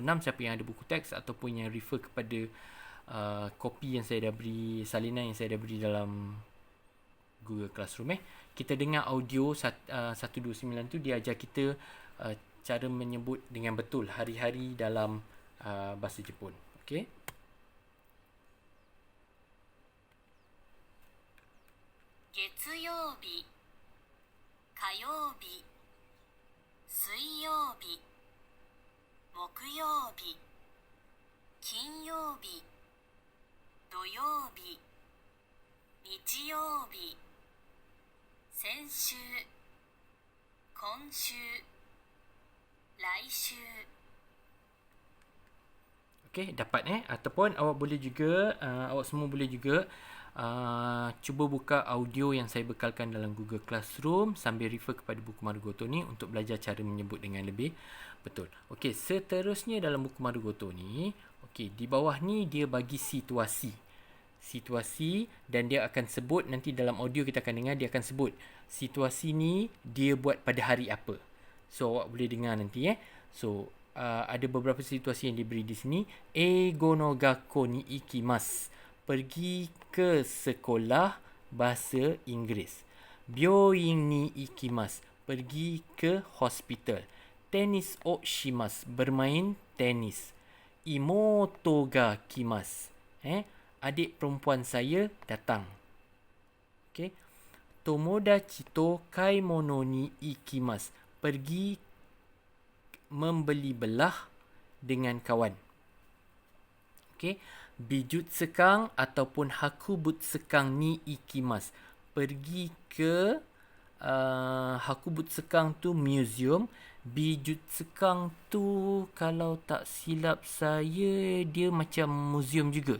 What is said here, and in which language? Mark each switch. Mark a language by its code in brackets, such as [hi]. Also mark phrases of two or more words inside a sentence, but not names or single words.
[ms] Siapa yang ada buku teks ataupun yang refer kepada kopi yang saya dah beri, salinan yang saya dah beri dalam Google Classroom. Kita dengar audio 129 tu, dia ajar kita cara menyebut dengan betul hari-hari dalam bahasa Jepun. Okay. [ja] 月曜日、火曜日、水曜日、木曜日、金曜日、土曜日、日曜日、先週、今週、来週. [ms] Okay, dapat ataupun awak boleh juga awak semua boleh juga cuba buka audio yang saya bekalkan dalam Google Classroom sambil refer kepada buku Marugoto ni untuk belajar cara menyebut dengan lebih betul. Okey, seterusnya dalam buku Marugoto ni, okey, di bawah ni dia bagi situasi dan dia akan sebut nanti dalam audio kita akan dengar, dia akan sebut situasi ni dia buat pada hari apa. So awak boleh dengar nanti So ada beberapa situasi yang diberi di sini. [ja] 英語の学校に行きます. [ms] Pergi ke sekolah bahasa Inggeris. [ja] 病院に行きます. [ms] Pergi ke hospital. [ja] テニスをします. [ms] Bermain tenis. [ja] 妹が来ます. [ms] Adik perempuan saya datang. Okay. [ja] 友達と買い物に行きます. [ms] Pergi membeli belah dengan kawan. [ja] Okey, bijutsekang ataupun 博物館に行きます. [ms] Pergi ke hakubutsekang tu museum. Bijutsekang tu kalau tak silap saya dia macam museum juga.